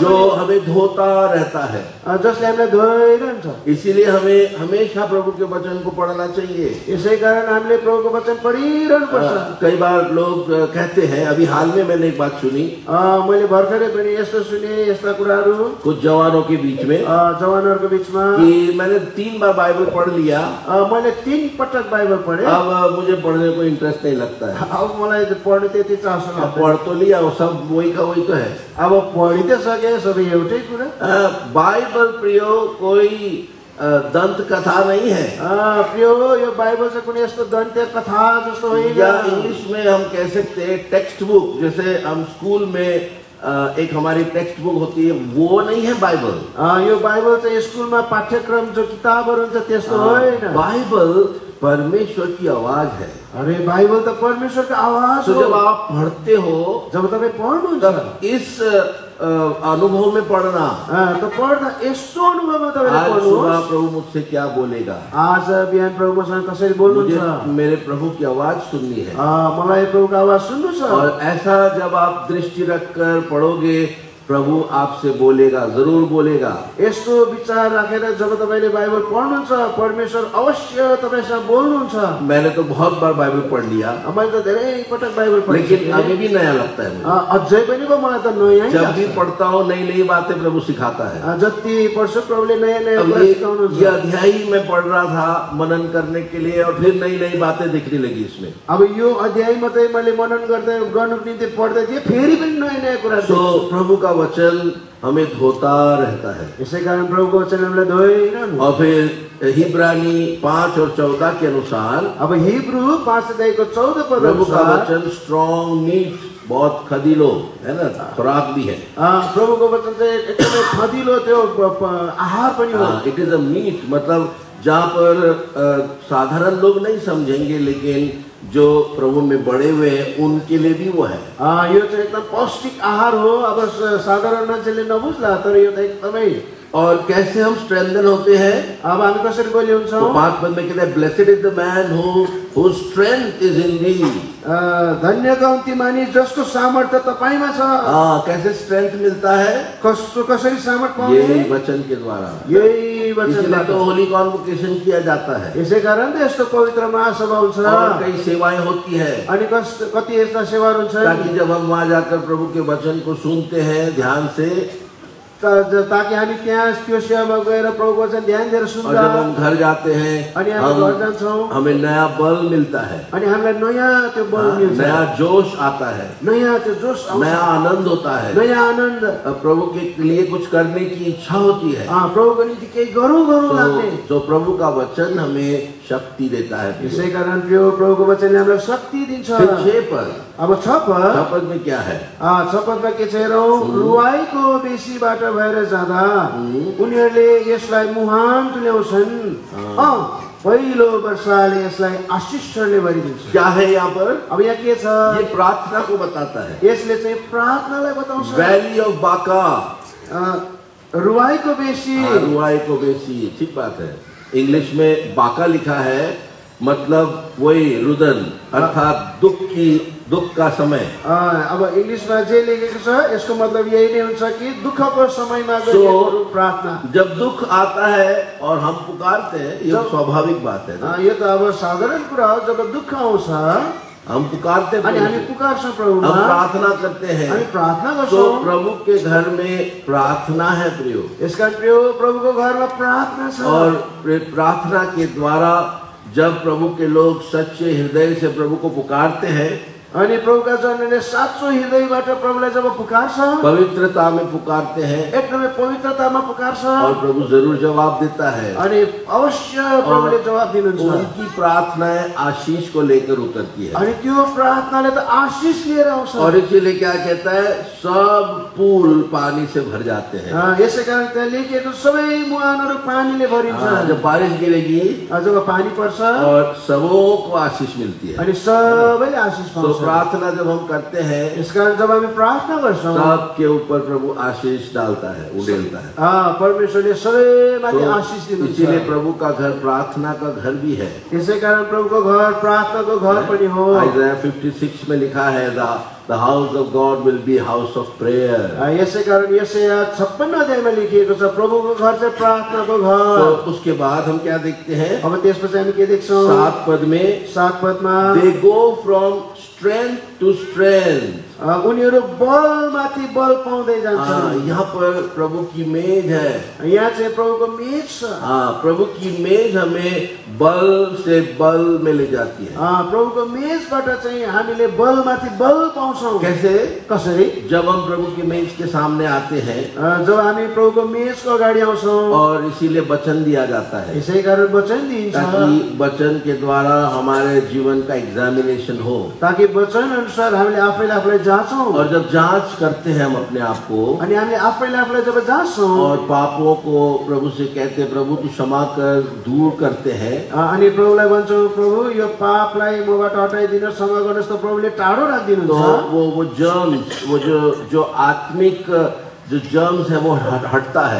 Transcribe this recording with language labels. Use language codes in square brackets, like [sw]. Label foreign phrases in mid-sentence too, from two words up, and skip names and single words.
[hi] जो हो, हमें धोता रहता है। [ne] जसले हामीलाई धोइरहन्छ। [hi] इसीलिए हमें हमेशा प्रभु के वचन को पढ़ना चाहिए। [ne] यसै कारण हामीले प्रभुको वचन पढिरहनु पर्छ। [hi] कई बार लोग कहते हैं, अभी हाल में मैंने एक बात सुनी, [ne] मैले भर्खरै पनि यस्तो सुने, यस्ता कुराहरू [hi] कुछ जवानों के बीच में, [ne] जवानहरूको बीचमा [hi] कि मैंने 3 बार बाइबल पढ़ लिया, [ne] मैले 3 पटक बाइबल पढेँ, [hi] अब मुझे पढ़ने को इंटरेस्ट नहीं लगता है। [ne] अब मलाई पढ्ने त्यति चासो अब लाग्दैन। [hi] पढ़ तो लिया, वो सब वही का वही तो है। [ne] अब पढि त सके, सबै एउटै कुरा। [hi] बाइबल प्रियो कोई दंत कथा नहीं है, [ne] प्रियो यो बाइबल चाहिँ कुनै यस्तो दन्त्य कथा जस्तो होइन। [hi] या इंग्लिश में हम कह सकते हैं [en] text book, [hi] जैसे हम स्कूल में एक हमारी [en] text book [hi] होती है, वो नहीं है बाइबल। [ne] यो बाइबल चाहिँ स्कुलमा पाठ्यक्रम जो किताबहरू हुन्छ त्यस्तो होइन। [hi] बाइबल परमेश्वर की आवाज है। [ne] अरे बाइबल त परमेश्वरको आवाज तो हो। [hi] जब आप पढ़ते हो, [ne] जब तपाईँ पढ्नुहुन्छ [hi] तब इस अनुभव में पढ़ना, [ne] त पढ्दा यस्तो अनुभवमा तपाईले आज पढ्नुहोस्, [hi] सुबह प्रभु मुझसे क्या बोलेगा, [ne] आज बिहान प्रभु मसँग कसरी [hi] मुझे [ne] बोल्नुहुन्छ, [hi] मेरे प्रभु की आवाज सुननी है। [ne] मलाई प्रभुको आवाज सुन्नु छ। [hi] और ऐसा जब आप दृष्टि रखकर पढ़ोगे, प्रभु आपसे बोलेगा, जरूर बोलेगा। [ne] यस्तो विचार राखेर जब तपाईले बाइबल पढ्नुहुन्छ, परमेश्वर अवश्य तपाईसँग बोल्नुहुन्छ। [hi] मैंने तो बहुत बार बाइबल पढ़ लिया, [ne] मैले त धेरै पटक बाइबल [hi] लेकिन [ne] पढिसकेँ, [hi] अभी भी नया लगता है मुझे। [ne] अझै पनि पो मलाई त नयाँ [hi] जब भी पढ़ता हूँ नई नई बातें प्रभु सिखाता है। [ne] जति पढ्छु प्रभुले नयाँ नयाँ अब कुरा [hi] ये [ne] सिकाउनुहुन्छ। [hi] अध्याय ही मैं पढ़ रहा था मनन करने के लिए, और फिर नई नई बातें दिखने लगी इसमें। [ne] अब यो अध्याय मात्रै मैले मनन गर्नुको निम्ति पढ्दै थिएँ, फेरि पनि नयाँ नयाँ कुरा [hi] तो प्रभु का वचन हमें धोता रहता है। [ne] यसै कारण प्रभुको वचन हामीलाई धोइरहनु। [hi] और फिर हिब्रानी 5 और 14 के अनुसार [ne] अब हिब्रू 5 अध्यायको 14 पद [hi] प्रभु का [ne] अनुसार [hi] वचन [en] strong meat, [hi] बहुत खदीलो है ना, खुराक भी है। [ne] प्रभुको वचन चाहिँ एकदमै खदिलो त्यो आहार पनि हो। [en] It is a meat, [hi] मतलब जहाँ पर साधारण लोग नहीं समझेंगे, लेकिन जो प्रभु में बड़े हुए हैं उनके लिए भी वो है। [ne] यो चाहिँ एकदम पौष्टिक आहार हो। अब साधारण मान्छेले नबुझ्ला, तर यो त एकदमै। [hi] और कैसे हम स्ट्रेंथन होते हैं, [ne] अब हामी कसरी बलियो हुन्छौँ? [hi] तो 5 पद में कहते हैं, [en] Blessed is the man whose strength is in thee। [ne] धन्य कम्ती मानिस जसको सामर्थ्य तपाईमा छ। [hi] कैसे स्ट्रेंथ मिलता है? [ne] कसरी सामर्थ्य [hi] यही [ne] पाउने? [hi] वचन के द्वारा। [ne] यही वचन [hi] इसलिए तो [en] holy convocation [hi] किया जाता है, [ne] यसै कारण त यस्तो पवित्र महासभा हुन्छ। [hi] और कई सेवाएं होती है, [ne] अनि कति यस्ता सेवाहरू हुन्छन् [hi] ताकि जब हम वहां जाकर प्रभु के वचन को सुनते हैं ध्यान से, [ne] ताकि हामी त्यहाँ त्यो सेवामा गएर प्रभुको वचन ध्यान दिएर [hi] और [ne] सुन्दा, [hi] जब हम घर जाते हैं [ne] अनि हामी घर जान्छौँ, [hi] हमें नया बल मिलता है, [ne] अनि हामीलाई नयाँ त्यो बल मिल्छ, [hi] नया जोश आता है, [ne] नयाँ त्यो जोश आउँछ, [hi] नया आनंद होता है, [ne] नयाँ आनन्द, [hi] प्रभु के लिए कुछ करने की इच्छा होती है। [ne] प्रभुको निम्ति केही गरौँ लाग्ने। [hi] तो प्रभु का वचन हमें शक्ति देता है। [ne] यसै कारण त्यो प्रभुको वचनले हामीलाई शक्ति दिन्छ। [hi] फिर 6 पद, [ne] अब 6 [hi] पद में क्या है? [ne] 6 पदमा के छ हेरौँ, रुवाईको बेसीबाट भएर जाँदा उनीहरूले यसलाई मुहान तुल्याउँछन्, पहिलो वर्षाले यसलाई आशिषले भरिदिन्छ। [hi] क्या है यहाँ पर? [ne] अब यहाँ के छ? [hi] ये प्रार्थना को बताता है। [ne] यसले चाहिँ प्रार्थनालाई बताउँछ। [en] Valley of Baca, [ne] रुवाईको बेसी, रुवाई को बेसी, [hi] ठीक बात है। इंग्लिश में बाका लिखा है, मतलब वही रुदन, अर्थात दुख का समय। [ne] अब इंग्लिशमा जे लेखेको छ यसको मतलब यही नै हुन्छ कि दुःखको समयमा गरिएको प्रार्थना। [hi] जब दुख आता है और हम पुकारते हैं, ये स्वाभाविक बात है ना? [ne] यो त अब साधारण कुरा हो। जब दुःख आउँछ [hi] हम पुकारते हैं, [ne] हामी पुकार्छौँ प्रभुमा, [hi] हम प्रार्थना करते हैं, [ne] हामी प्रार्थना [hi] तो [ne] गर्छौँ। [hi] प्रभु के घर में प्रार्थना है प्रियो। [ne] यसका प्रियो प्रभुको घरमा प्रार्थना छ, [hi] और प्रार्थना के द्वारा जब प्रभु के लोग सच्चे हृदय से प्रभु को पुकारते हैं, [ne] अनि प्रभुका जनले साँचो हृदयबाट प्रभुलाई जब पुकार्छ, [hi] पवित्रता में पुकारते हैं, [ne] एकदमै पवित्रतामा पुकार्छ, [hi] और प्रभु जरूर जवाब देता है। [ne] अनि अवश्य प्रभुले जवाब दिनुहुन्छ। [hi] उनकी प्रार्थनाएं आशीष को लेकर उतरती है, [ne] अनि त्यो प्रार्थनाले त आशीष लिएर आउँछ। [hi] और इसीलिए क्या कहता है, सब पुल पानी से भर जाते हैं। [ne] यसै कारण त्यहाँ लेखिएको सबै मुहानहरू पानीले भरिन्छ। [hi] जब बारिश गिरेगी [ne] जब पानी पर्छ [hi] और सबों को आशीष मिलती है। [ne] अनि सबैले आशीष पाउँछ। [hi] तो प्रार्थना जब हम करते हैं, [ne] यस कारण जब हामी प्रार्थना गर्छौँ, [hi] सबके ऊपर प्रभु आशीष डालता है, उड़ेलता है। [ne] परमेश्वरले सबैमाथि आशीष दिनुहुन्छ। [hi] इसीलिए प्रभु का घर प्रार्थना का घर भी है। [ne] यसै कारण प्रभुको घर प्रार्थनाको घर पनि हो। [hi] आइज़ाया 56 में लिखा है, [en] The house of God will be house of prayer. [ne] यसै कारण यशाया 56 अध्यायमा लेखिएको छ, प्रभुको घर चाहिँ प्रार्थनाको घर। [hi] तो उसके बाद हम क्या देखते हैं, [ne] अब त्यसपछि हामी के देख्छौँ, [hi] 7 पद में, [ne] 7 पदमा, [en] They go from strength to strength. [ne] उनीहरू बलमाथि बल पाउँदै जान्छन्। [hi] यहाँ पर प्रभु की मेज है। [ne] यहाँ चाहिँ प्रभुको मेज छ। [hi] प्रभु की मेज हमें बल से बल में ले जाती है। [ne] प्रभुको मेजबाट चाहिँ हामीले बलमाथि बल पाउँछौँ। [hi] कैसे? [ne] कसरी? [hi] जब हम प्रभु की मेज के सामने आते हैं, [ne] जब हामी प्रभुको मेजको अगाडि आउँछौँ, [hi] और इसीलिए वचन दिया जाता है, [ne] यसै कारण वचन दिइन्छ, [hi] ताकि वचन के द्वारा हमारे जीवन का एग्जामिनेशन हो, [ne] ताकि वचन अनुसार हामीले आफैलाई जाँचौँ। [hi] और जब जांच करते हैं हम अपने आप को, [ne] अनि हामीले आफैलाई जब जाँच्छौँ, [hi] और पापों को प्रभु से कहते हैं, प्रभु तू क्षमा कर, दूर करते हैं, [ne] अनि प्रभुलाई भन्छौँ, प्रभु यो पापलाई मबाट हटाइदिनु, क्षमा गर्नुहोस्, त प्रभुले टाढो राखिदिनुहुन्छ। [hi] तो वो जर्म्स, वो जो आत्मिक जो जर्म्स है वो हटता है,